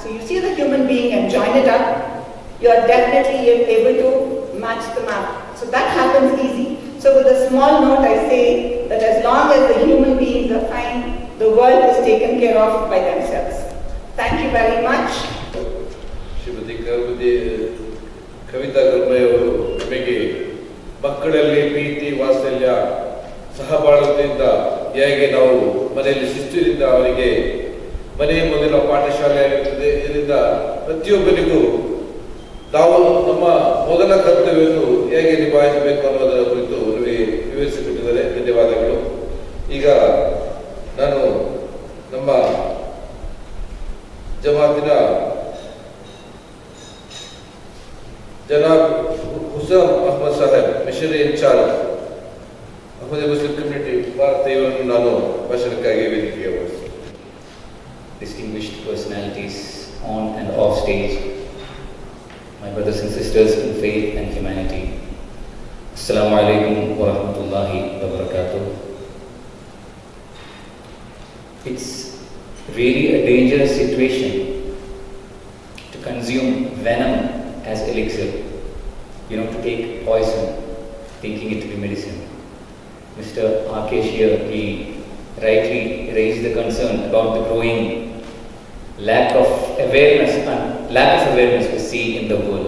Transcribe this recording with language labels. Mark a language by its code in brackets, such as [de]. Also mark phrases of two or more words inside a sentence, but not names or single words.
[en] So you see the human being and join it up, you are definitely able to match the map. So that happens easy. So with a small note I say that as long as the human beings are fine, the world is taken care of by themselves. Thank you very much. [kn] ಕವಿತಾ ಗರ್ಮಯವರು ನಮಗೆ ಮಕ್ಕಳಲ್ಲಿ ಪ್ರೀತಿ ವಾತ್ಸಲ್ಯ ಸಹಬಾಳ್ವೆಯಿಂದ ಹೇಗೆ ನಾವು ಮನೆಯಲ್ಲಿ ಶಿಸ್ತಿನಿಂದ ಅವರಿಗೆ ಮನೆಯ ಮೊದಲ ಪಾಠಶಾಲೆ ಆಗಿರುತ್ತದೆ. ಇದರಿಂದ ಪ್ರತಿಯೊಬ್ಬರಿಗೂ ನಾವು ನಮ್ಮ ಮೊದಲ ಕರ್ತವ್ಯವನ್ನು ಹೇಗೆ ನಿಭಾಯಿಸಬೇಕು ಅನ್ನೋದರ ಕುರಿತು ವಿವರಿಸಿಕೊಟ್ಟಿದ್ದಾರೆ. ಧನ್ಯವಾದಗಳು. ಈಗ ನಾನು ನಮ್ಮ ಜಮಾತಿನ जनाब हुसैन अहमद साहब [en] missionary in-charge [kn] Ahmadiyya Muslim Community ಭಾರತ ಇವರನ್ನು ನಾನು ಭಾಷಣಕ್ಕಾಗಿ ವೇದಿಕೆಗೆ ಬಯಸುತ್ತೇನೆ. [en] Distinguished personalities on and off stage, my brothers and sisters in faith and humanity, [ar] السلام عليكم ورحمة الله وبركاته. [en] It's really a dangerous situation to consume venom as elixir, to take poison, thinking it to be medicine. Mr. Rakesh here, he rightly raised the concern about the growing lack of awareness we see in the world.